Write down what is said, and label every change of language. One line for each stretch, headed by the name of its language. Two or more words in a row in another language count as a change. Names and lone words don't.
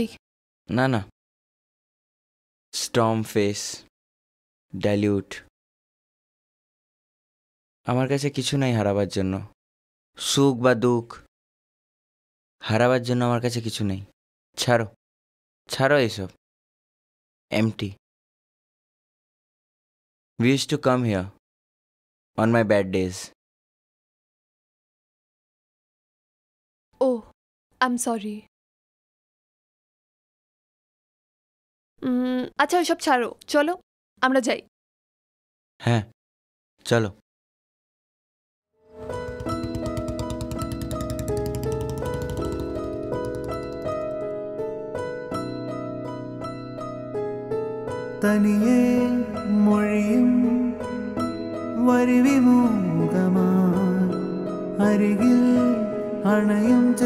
Bangla: না না,
English: storm face, dilute.
Bangla: আমার কাছে কিছু নাই হারাবার জন্য। সুখ বা দুঃখ হারাবার জন্য আমার কাছে কিছু নেই। ছাড়ো, ছাড়ো এইসব। এমটি।
English: We used to come here on my bad days. Oh, I am sorry.
Bangla: আচ্ছা, ওইসব ছাড়ো, চলো আমরা যাই। হ্যাঁ চলো।
Malayalam: തനിയെ മൊഴിയും വരിവിമൂകമായി അരികിൽ അണയും